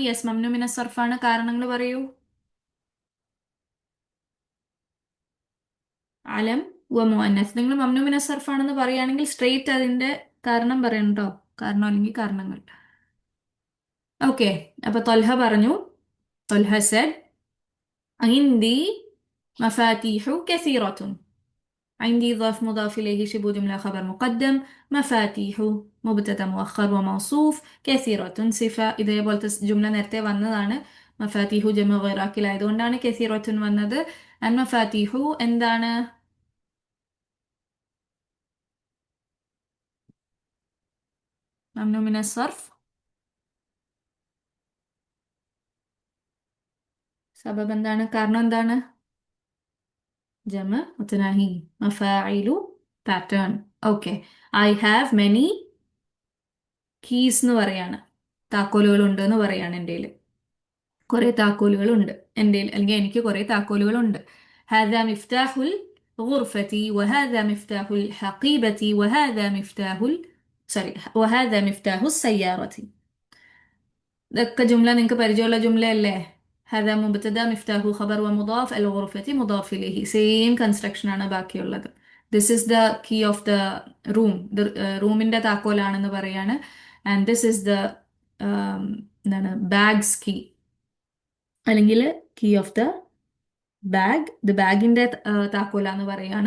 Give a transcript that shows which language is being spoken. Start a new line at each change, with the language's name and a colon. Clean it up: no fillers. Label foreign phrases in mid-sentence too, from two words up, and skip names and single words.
Malayalam: യെസ്,
Arabic: ممنوع من الصرف.
Malayalam: കാരണങ്ങൾ പറയൂ.
Arabic: علم ومؤنث.
Malayalam: നിങ്ങൾ മംനു മിന സർഫാണെന്ന് പറയുകയാണെങ്കിൽ സ്ട്രെയിറ്റ് അതിന്റെ കാരണം പറയണം കേട്ടോ. കാരണം അല്ലെങ്കിൽ കാരണങ്ങൾ. ഓക്കെ, അപ്പൊ തൊൽഹ പറഞ്ഞു.
Arabic: തൊൽഹ സെഡ് عندي مفاتيح كثيرة. عندي ظرف مضاف إليه شبه جملة خبر مقدم مفاتيح مبتدا مؤخر وموصوف كثيرة صفة.
Malayalam: ഇതേപോലത്തെ ജുംല നേരത്തെ വന്നതാണ്. മഫാത്തിഹു ജമ ഗൈറാക്കിലായതുകൊണ്ടാണ് കസീറത്തുൻ വന്നത്. മഫാത്തിഹു എന്താണ്?
Arabic: ممنوع من الصرف.
Malayalam: സബബ് എന്താണ്? കാരണം എന്താണ്?
Arabic: جمع متناهي.
Malayalam: മഫാഇലു പാറ്റേൺ. ഓക്കെ,
English: I have many keys
Malayalam: എന്ന് പറയാണ്. താക്കോലുകൾ ഉണ്ട് എന്ന് പറയാണ്. എൻ്റെ കുറെ താക്കോലുകളുണ്ട് എൻ്റെ, അല്ലെങ്കിൽ എനിക്ക് കുറെ താക്കോലുകളുണ്ട്.
Arabic: هذا مفتاح الغرفة وهذا مفتاح الحقيبة وهذا مفتاح سوري وهذا مفتاح السيارة.
Malayalam: ഇതൊക്കെ ജുംല നിങ്ങൾക്ക് പരിചയമുള്ള ജുംലയല്ലേ?
Arabic: هذا مبتدا مفتاح خبر ومضاف الغرفة مضاف إليه.
English: same construction
Malayalam: ആണ് ബാക്കിയുള്ളത്.
English: This is the key of the room.
Malayalam: റൂമിന്റെ താക്കോലാണെന്ന് പറയാണ്.
English: And this is the എന്താണ്, bag's key, അല്ലെങ്കിൽ key of the bag.
Malayalam: ദ ബാഗിന്റെ താക്കോലാന്ന് പറയാണ്.